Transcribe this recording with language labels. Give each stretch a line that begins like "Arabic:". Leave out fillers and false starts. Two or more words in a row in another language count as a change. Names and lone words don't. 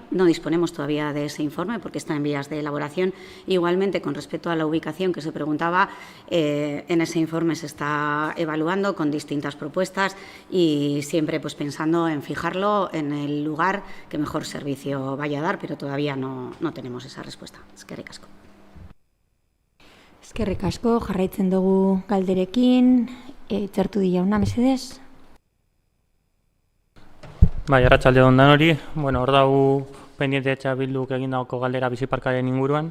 Spanish: No disponemos todavía de ese informe porque está en vías de elaboración. Igualmente, con respecto a la ubicación que se preguntaba, en ese informe se está evaluando con distintas propuestas y siempre pues, pensando en fijarlo en el lugar que mejor servicio vaya a dar, pero todavía no tenemos esa respuesta.
Basque: Eskerrik asko. Eskerrik asko, jarraitzen dugu galderekin, txertu di jauna, mesedez? Bai, arratsaldeon danori, hor dago pendiente etxa bilduk egindako galdera biziparkaren inguruan.